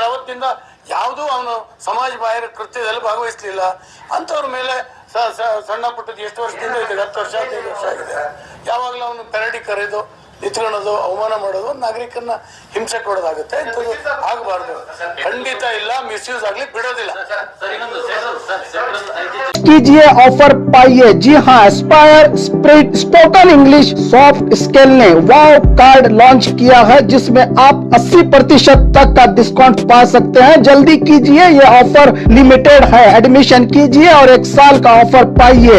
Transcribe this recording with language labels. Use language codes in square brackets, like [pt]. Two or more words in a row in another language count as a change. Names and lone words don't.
[kn] ಅವತ್ತಿಂದ ಯಾವುದೂ ಅವನು ಸಮಾಜ ಬಾಹಿರ ಕೃತ್ಯದಲ್ಲಿ ಭಾಗವಹಿಸಲಿಲ್ಲ. ಅಂಥವ್ರ ಮೇಲೆ ಸಣ್ಣ ಪುಟ್ಟದ್ದು ಎಷ್ಟು ವರ್ಷದಿಂದ ಇದೆ, 10 ವರ್ಷ 15 ವರ್ಷ ಆಗಿದೆ. ಯಾವಾಗಲೂ ಅವನು ಪೆರಡಿ ಕರೆದು ನಿಂತ್ಕೊಳ್ಳೋದು, ಅವಮಾನ ಮಾಡೋದು, ನಾಗರಿಕರನ್ನ ಹಿಂಸೆ ಕೊಡೋದಾಗುತ್ತೆ. ಇಂಥದ್ದು ಆಗಬಾರ್ದು. ಖಂಡಿತ ಇಲ್ಲ, ಮಿಸ್ಯೂಸ್ ಆಗ್ಲಿಕ್ಕೆ ಬಿಡೋದಿಲ್ಲ. [hi] कीजिए ऑफर पाइए। जी हाँ, एस्पायर स्पोकन इंग्लिश सॉफ्ट स्किल ने वाव कार्ड लॉन्च किया है, जिसमें आप 80% तक का डिस्काउंट पा सकते हैं। जल्दी कीजिए, ये ऑफर लिमिटेड है। एडमिशन कीजिए और 1 साल का ऑफर पाइए।